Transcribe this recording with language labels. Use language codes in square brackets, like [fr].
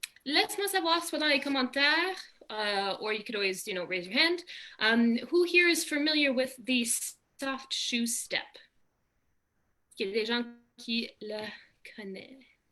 [fr] Laisse-moi savoir soit dans les commentaires, [en] or you could always, raise your hand. Who here is familiar with the soft shoe step? [fr] Il y a des gens qui le connaissent.